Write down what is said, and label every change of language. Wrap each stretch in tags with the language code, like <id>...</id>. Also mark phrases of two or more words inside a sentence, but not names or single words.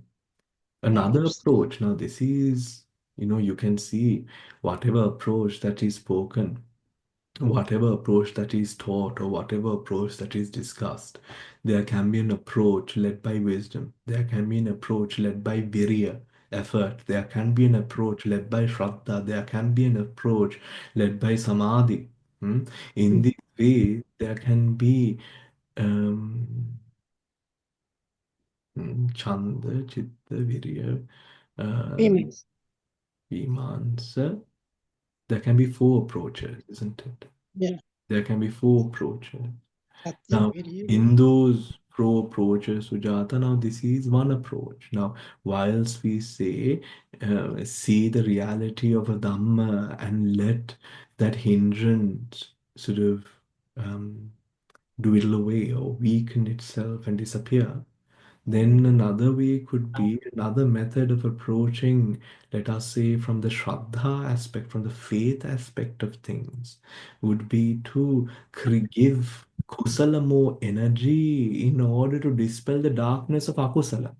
<en>Another approach, now this is, you can see whatever approach that is spoken, whatever approach that is taught, or whatever approach that is discussed, there can be an approach led by wisdom. There can be an approach led by virya, effort. There can be an approach led by shraddha. There can be an approach led by samadhi. Hmm? In this way, there can be um, chanda, chitta, virya, uh, Famous. vimansa. There can be four approaches, isn't it? Yeah. There can be four approaches. Satya Now, video. in those pro approaches, Sujata, now this is one approach. Now, whilst we say, see the reality of a Dhamma and let that hindrance sort of um, dwindle away or weaken itself and disappear, then another way could be another method of approaching, let us say, from the Shraddha aspect, from the faith aspect of things, would be to give Kusala more energy in order to dispel the darkness of Akusala.</en>